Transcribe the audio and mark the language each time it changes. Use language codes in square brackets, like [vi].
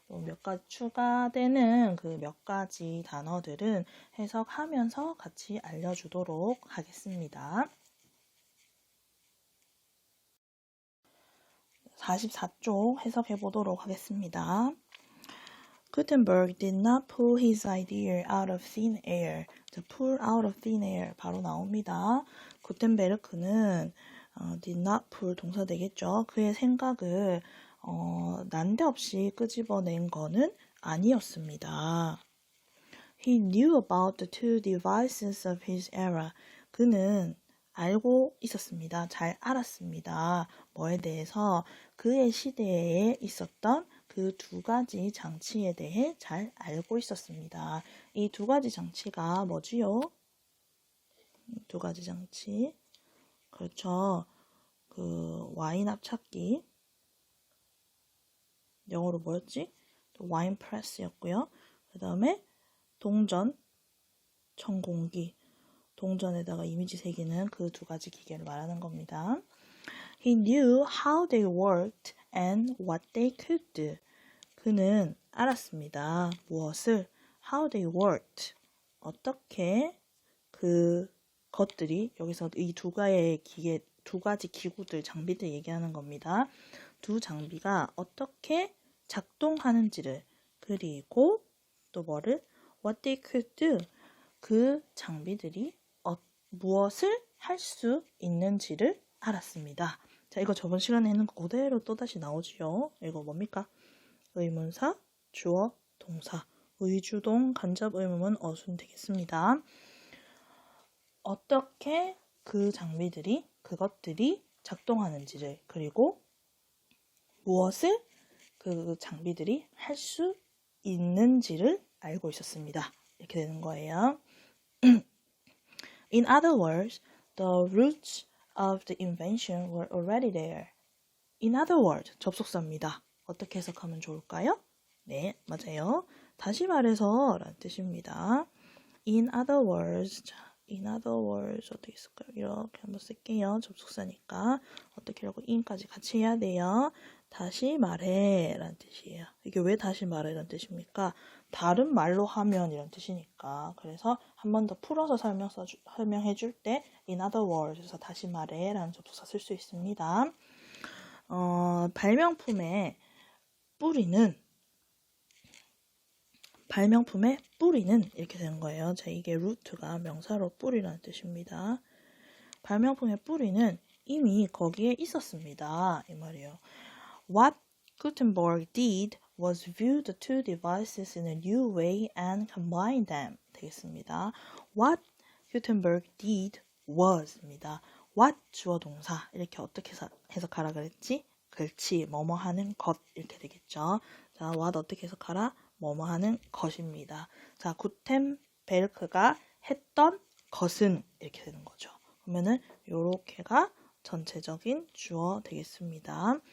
[ko] 몇 가지 추가되는 그 몇 가지 단어들은 해석하면서 같이 알려주도록 하겠습니다. 44쪽 해석해 보도록 하겠습니다. [en] Gutenberg did not pull his idea out of thin air. pull out of thin air [ko] 바로 나옵니다. 구텐베르크는 [en] did not pull [ko] 동사 되겠죠. 그의 생각을 난데없이 끄집어낸 거는 아니었습니다. [en] He knew about the two devices of his era. [ko] 그는 알고 있었습니다. 잘 알았습니다. 뭐에 대해서? 그의 시대에 있었던 그 두 가지 장치에 대해 잘 알고 있었습니다. 이 두 가지 장치가 뭐지요? 두 가지 장치. 그렇죠. 그 와인 압착기. 영어로 뭐였지? 와인 프레스였고요. 그 다음에 동전, 청공기. 동전에다가 이미지 새기는 그 두 가지 기계를 말하는 겁니다. [en] He knew how they worked and what they could do. [ko] 그는 알았습니다. 무엇을? [en] How they worked. [ko] 어떻게 그 것들이 여기서 이 두 가지 기계, 두 가지 기구들, 장비들 얘기하는 겁니다. 두 장비가 어떻게 작동하는지를 그리고 또 뭐를? [en] What they could do. [ko] 그 장비들이 무엇을 할 수 있는지를 알았습니다. 자, 이거 저번 시간에 했는 거 그대로 또다시 나오지요. 이거 뭡니까? 의문사, 주어, 동사, 의주동, 간접 의문문, 어순 되겠습니다. 어떻게 그 장비들이, 그것들이 작동하는지를 그리고 무엇을 그 장비들이 할 수 있는지를 알고 있었습니다. 이렇게 되는 거예요. [en] In other words, the roots of the invention were already there. In other words, [ko] 접속사입니다. 어떻게 해석하면 좋을까요? 네, 맞아요. 다시 말해서 라는 뜻입니다. [en] In other words, in other words [ko] 어떻게 쓸까요? 이렇게 한번 쓸게요. 접속사니까 어떻게 하고 in까지 같이 해야 돼요. 다시 말해 라는 뜻이에요. 이게 왜 다시 말해 라는 뜻입니까? 다른 말로 하면 이런 뜻이니까. 그래서 한 번 더 풀어서 설명해 줄 때 [en] in other words [ko] 에서 다시 말해 라는 접속사 쓸 수 있습니다. 발명품의 뿌리는 이렇게 되는 거예요. 자, 이게 루트가 명사로 뿌리라는 뜻입니다. 발명품의 뿌리는 이미 거기에 있었습니다. 이 말이에요. [en] What Gutenberg did was view the two devices in a new way and combine them. [ko] 되겠습니다. [en] What Gutenberg did was입니다. [ko] What 주어 동사 이렇게 어떻게 해석하라 그랬지? 그렇지, 뭐뭐 하는 것 이렇게 되겠죠. 자, what 어떻게 해석하라? 뭐뭐 하는 것입니다. 자, 구텐베르크가 했던 것은 이렇게 되는 거죠. 그러면은 요렇게가 전체적인 주어 되겠습니다.